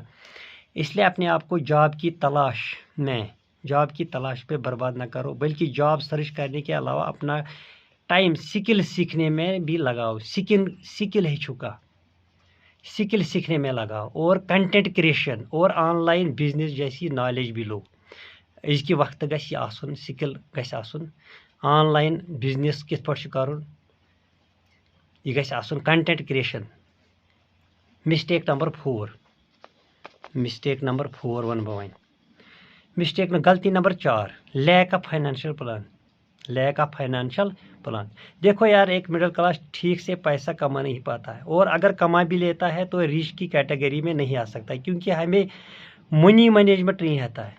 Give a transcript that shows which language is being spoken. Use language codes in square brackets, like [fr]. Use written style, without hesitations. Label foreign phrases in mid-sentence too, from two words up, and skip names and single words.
[hi] इसलिए अपने आप को जॉब की तलाश पे बर्बाद ना करो, बल्कि [en] job search [hi] करने के अलावा अपना टाइम स्किल सीखने में भी लगाओ। स्किल है चुका, स्किल सीखने में लगाओ और [en] content creation [hi] और [en] online business [hi] जैसी नॉलेज भी लो। [ks] इसके वक्त गस आसन स्किल गस आसन, [en] online business [ks] कित पार्ट करुन, यह गस आसन [en] content creation. mistake number 4 [ks] वन बह गलती नंबर 4, [en] lack of financial plan. [hi] देखो यार, एक [en] middle class [hi] ठीक से पैसा कमा नहीं पाता है, और अगर कमा भी लेता है तो रिच की कैटेगरी में नहीं आ सकता, क्योंकि हमें [en] money management [hi] नहीं आता है।